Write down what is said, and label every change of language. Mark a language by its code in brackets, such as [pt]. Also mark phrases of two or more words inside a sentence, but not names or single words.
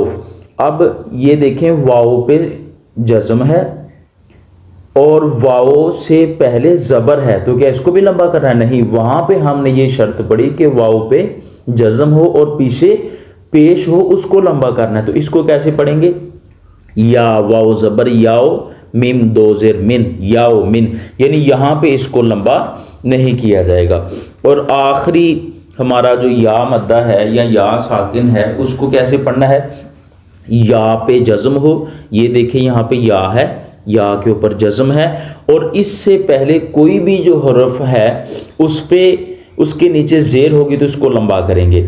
[ur] اب یہ دیکھیں واو پہ جزم ہے اور واو سے پہلے زبر ہے، تو کیا اس کو بھی لمبا کرنا ہے؟ نہیں، وہاں پہ ہم نے یہ شرط پڑھی کہ واو پہ جزم ہو اور پیچھے پیش ہو، اس کو لمبا کرنا ہے. تو اس کو کیسے پڑھیں گے؟ یا واو زبر یاؤ، میم دو زیر من، یاؤ من، یعنی یہاں پہ اس کو لمبا نہیں کیا جائے گا. اور آخری ہمارا جو یا مدہ ہے یا یا ساکن ہے، اس کو کیسے پڑھنا ہے؟ یا پہ جزم ہو، یہ دیکھیں یہاں پہ یا ہے، یا کے اوپر جزم ہے اور اس سے پہلے کوئی بھی جو حرف ہے اس پہ اس کے نیچے زیر ہوگی تو اس کو لمبا کریں گے.